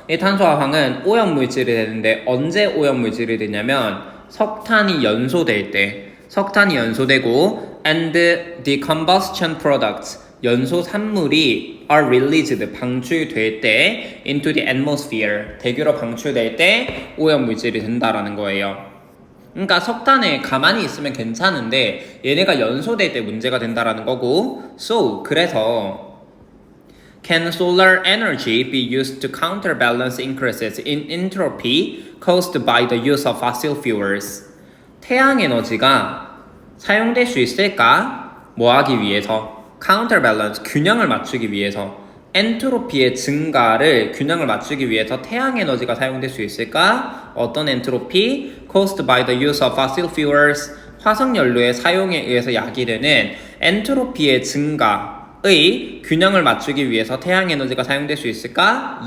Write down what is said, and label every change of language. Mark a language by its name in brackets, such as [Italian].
[Korean] 이 탄소와 황은 오염물질이 되는데 언제 오염물질이 되냐면 석탄이 연소될 때, 석탄이 연소되고 [English] and the combustion products, [Korean] 연소 산물이 [English] are released, [Korean] 방출될 때 [English] into the atmosphere, [Korean] 대기로 방출될 때 오염물질이 된다라는 거예요. 그러니까 석탄에 가만히 있으면 괜찮은데 얘네가 연소될 때 문제가 된다라는 거고 [English] so, 그래서 Can solar energy be used to counterbalance increases in entropy caused by the use of fossil fuels? [Korean] 태양 에너지가 사용될 수 있을까? 뭐 하기 위해서? counterbalance, 균형을 맞추기 위해서, 엔트로피의 증가를 균형을 맞추기 위해서 태양 에너지가 사용될 수 있을까? 어떤 엔트로피? [English] caused by the use of fossil fuels, [Korean] 화석연료의 사용에 의해서 야기되는 엔트로피의 증가의 균형을 맞추기 위해서 태양 에너지가 사용될 수 있을까?